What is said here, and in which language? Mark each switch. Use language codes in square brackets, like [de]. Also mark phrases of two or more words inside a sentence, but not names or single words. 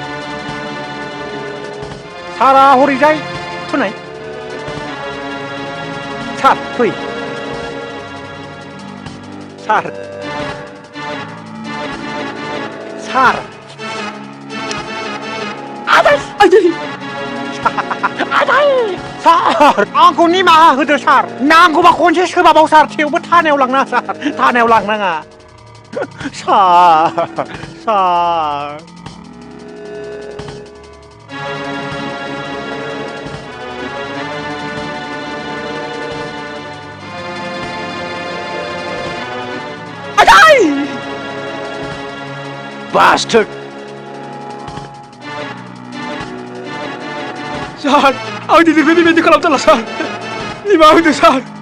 [brx] सारा हरैजाय थुनाय सार फै सार सार आदै सार आंखौ निमाहा होदो सार नांगौबा खनसे सोबाबाव सार थेवबो थानायाव लांनाङा सार थानायाव लांनाङा सार [en] Bastard! [brx] Sar, ang dinibindi kalam Sar. Nimaha hodo Sar.